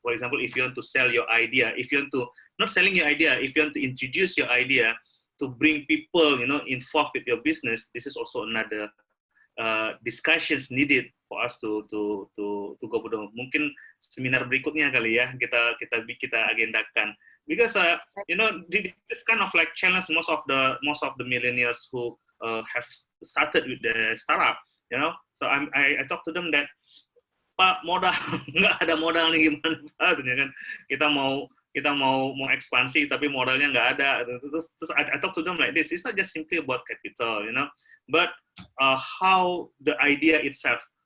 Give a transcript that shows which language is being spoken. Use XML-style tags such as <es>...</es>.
<en>For example, if you want to sell your idea, if you want to not selling your idea, if you want to introduce your idea to bring people involved with your business, this is also another discussions needed for us to go for the</en> <id>mungkin seminar berikutnya kali ya kita agendakan.</id> <en>Because this kind of like challenge most of the millennials who have started with the startup, So I talk to them that,</en> <id>Pak, modal nggak ada modal nih, gimana Pak? Kan kita mau ekspansi tapi modalnya nggak ada.</id> <en>Terus I talk to them like this. It's not just simply about capital, but how the idea itself.</en>